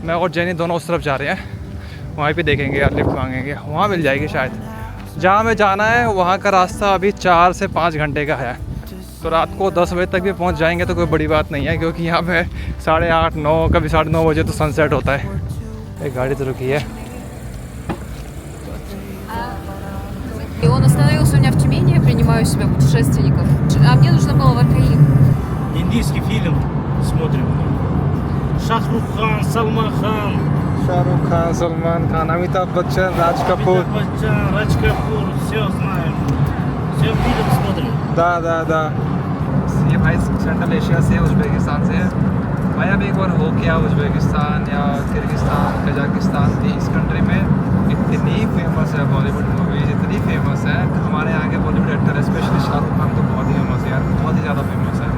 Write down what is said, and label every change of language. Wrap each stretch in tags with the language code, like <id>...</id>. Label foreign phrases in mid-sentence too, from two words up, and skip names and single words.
<hi>मैं और जेनी दोनों उस तरफ जा रहे हैं। वहाँ पे देखेंगे यार, लिफ्ट मांगेंगे, वहाँ मिल जाएगी शायद। जहाँ हमें जाना है वहाँ का रास्ता अभी 4 से 5 घंटे का है, तो रात को 10 बजे तक भी पहुँच जाएंगे तो कोई बड़ी बात नहीं है, क्योंकि यहाँ पे 8:30, 9, कभी 9:30 बजे तो सनसेट होता है। एक गाड़ी तो रुकी है।</hi> <ru>И он остановился у меня в Тюмени, я принимаю у себя путешественников. А мне нужно было в Аркаим. Индийский фильм смотрим. Шахрух Хан, Салман Хан.</ru> <hi>शाहरुख खान, सलमान खान, अमिताभ बच्चन, राज कपूर।</hi> <ru>Амитаб Баччан, Радж Капур, все знаем. Все фильм смотрим.</ru> <hi>दा ये भाई सेंट्रल एशिया से, उज़्बेकिस्तान से है भाई। अब एक बार हो क्या उज़्बेकिस्तान या किर्गिस्तान, कजाकिस्तान थी, इस कंट्री में इतनी फेमस है</hi> <en>Bollywood movies,</en> <hi>इतनी फेमस है। हमारे यहाँ के</hi> <en>Bollywood actor specially</en> <hi>शाहरुख खान तो बहुत ही फेमस है यार, बहुत ही ज़्यादा फेमस है।</hi>